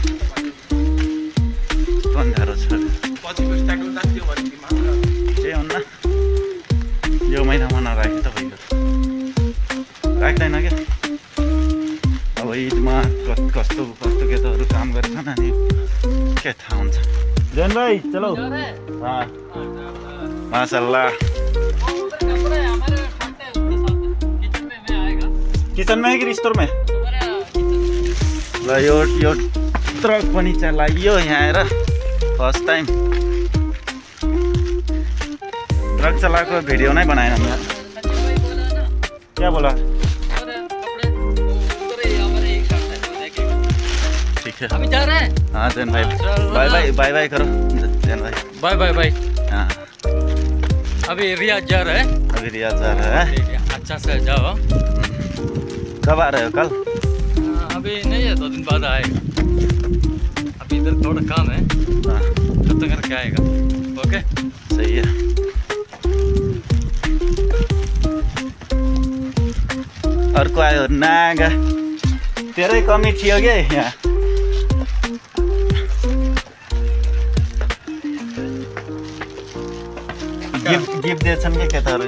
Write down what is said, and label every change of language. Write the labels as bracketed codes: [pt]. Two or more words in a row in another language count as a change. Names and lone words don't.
[ne] अन्धारो छ केही हुन्न। यो महिनामा नराखे त भइगयो, राख्दैन क्या। अब ईदमा कस्तो केटाहरू काम गरेछन् अनि के थाहा हुन्छ। [hi] जैन भाइ चलो। माशाल्लाह किचन में है कि स्टोर में? [ne] ल यो ट्रक पनि चलाइयो यहाँ आएर [en] first time. [ne] ट्रक चलाएको भिडियो नै बनाएन यार। [hi] क्या बोला? ठीक है अभी जा रहे हैं। हाँ जैन भाई बाय करो जैन भाई। बाय। हाँ अभी रियाद जा रहे हैं। अच्छा से जाओ। कब आ रहे हो? कल? अभी नहीं है, 2 दिन बाद आएगा। अभी इधर थोड़ा काम है, तब तक करके आएगा। ओके सही है। [ne] अर्को आयो नागा, तेरै कमी थियो क्या यहाँ। गिफ्ट दिएछन् क्या केटाहरू?